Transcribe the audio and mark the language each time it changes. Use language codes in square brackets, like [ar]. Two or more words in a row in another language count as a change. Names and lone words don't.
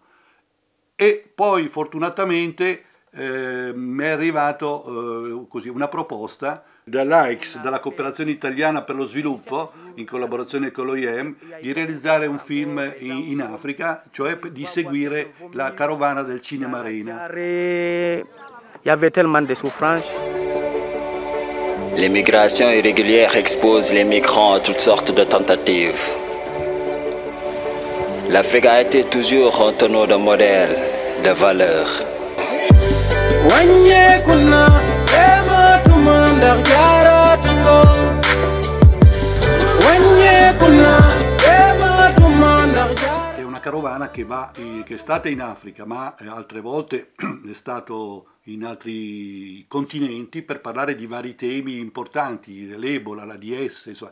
[it] E poi fortunatamente mi è arrivato così una proposta dall'AICS, dalla Cooperazione Italiana per lo Sviluppo, in collaborazione con l'OIM, di realizzare un film in Africa, cioè di seguire la carovana del Cinema Arena. [fr] Il y avait tellement de souffrances. L'immigration irrégulière expose les migrants à toutes sortes de tentatives. L'Afrique a été toujours un tonneau de modèles, de valeurs. [it] È una carovana che è stata in Africa, ma altre volte è stato in altri continenti per parlare di vari temi importanti, l'Ebola, l'AIDS, insomma.